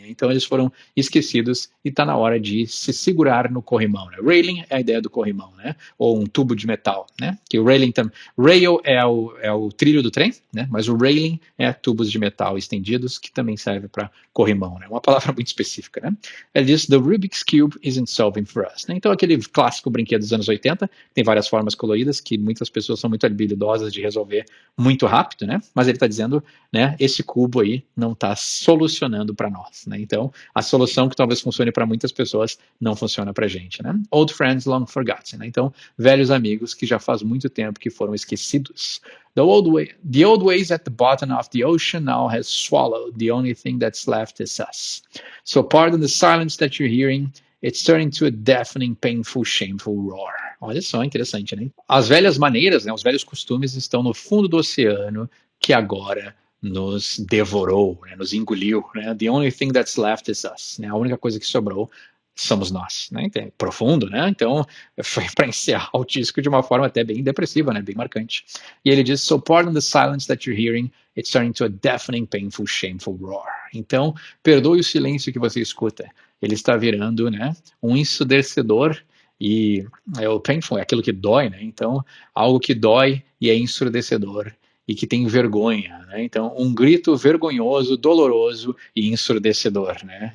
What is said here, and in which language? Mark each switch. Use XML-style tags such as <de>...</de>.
<pt>Então eles foram esquecidos e está na hora de se segurar no corrimão, né? Railing é a ideia do corrimão, né? Ou um tubo de metal, né? Que o railing rail é o trilho do trem, né? Mas o railing é tubos de metal estendidos, que também serve para corrimão, né? Uma palavra muito específica, né? Ele diz:</pt> <en>The Rubik's Cube isn't solving for us.</en> <pt>Né? Então aquele clássico brinquedo dos anos 80 tem várias formas coloridas que muitas pessoas são muito habilidosas de resolver muito rápido, né? Mas ele está dizendo, né? Esse cubo aí não está solucionando para nós, né? Então a solução que talvez funcione para muitas pessoas não funciona para a gente, né?</pt> <en>Old friends long forgotten,</en> <pt>né? Então velhos amigos que já faz muito tempo que foram esquecidos.</pt> <en>The old ways at the bottom of the ocean now has swallowed. The only thing that's left is us. So pardon the silence that you're hearing. It's turning to a deafening, painful, shameful roar.</en> <pt>Olha só, interessante, né? As velhas maneiras, né, os velhos costumes estão no fundo do oceano que agora nos devorou, né, nos engoliu. Né?</pt> <en>The only thing that's left is us.</en> <pt>Né? A única coisa que sobrou somos nós, né? Então, é profundo, né? Então foi para encerrar o disco de uma forma até bem depressiva, né? Bem marcante. E ele diz:</pt> <en>So pardon the silence that you're hearing, it's turning to a deafening, painful, shameful roar.</en> <pt>Então perdoe o silêncio que você escuta. Ele está virando, né? Um ensurdecedor. E o painful é aquilo que dói, né? Então algo que dói e é ensurdecedor e que tem vergonha, né? Então um grito vergonhoso, doloroso e ensurdecedor, né?</pt>